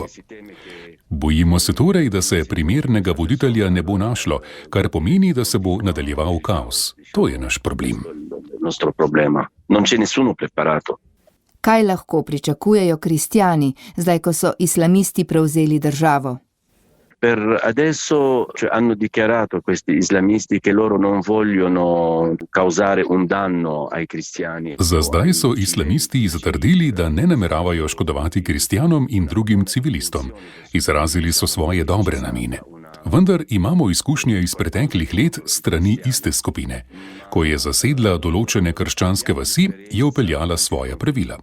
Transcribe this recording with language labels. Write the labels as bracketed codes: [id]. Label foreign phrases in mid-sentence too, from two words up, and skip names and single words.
[sl] Bojimo se torej, da se primernega voditelja ne bo našlo, kar pomeni, da se bo nadaljeval kaos. To je naš problem. Kaj lahko pričakujejo kristjani, zdaj ko so islamisti prevzeli državo? [it] Per adesso hanno dichiarato questi islamisti che loro non vogliono causare un danno ai cristiani. [sl] Za zdaj so islamisti zatrdili, da ne nameravajo škodovati kristjanom in drugim civilistom. Izrazili so svoje dobre namene. Vendar imamo izkušnje iz preteklih let strani iste skupine. Ko je zasedla določene krščanske vasi, je vpeljala svoja pravila.